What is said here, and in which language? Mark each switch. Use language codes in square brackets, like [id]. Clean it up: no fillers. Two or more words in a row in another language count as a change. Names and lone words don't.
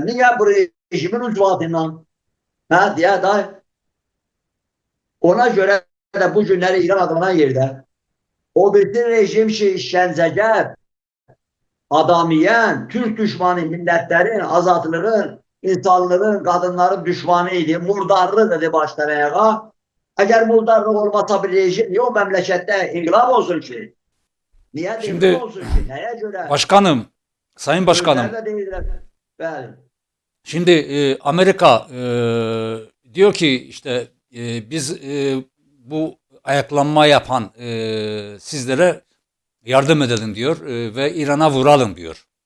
[az] Niyə bu rejimin ucbatından? Hə, deyə da ona görə də bu günləri İran adlanan yerdə o bütün rejim ki, işgəncəgər, adam yiyən, Türk düşmanı millətlərin, azadlığın, insanlığın, qadınların düşmanı idi, murdarlıq dedi başdan ayağa. Əgər murdarlıq olmasa bir rejim, niyə o məmləkətdə inqilab olsun ki? Niyə devrim olsun ki? Nəyə görə? [tr] Başkanım, Sayın Başkanım. [az] Bəli. [tr] Şimdi Amerika diyor ki işte biz bu ayaklanma yapan sizlere yardım edelim diyor ve İran'a vuralım diyor.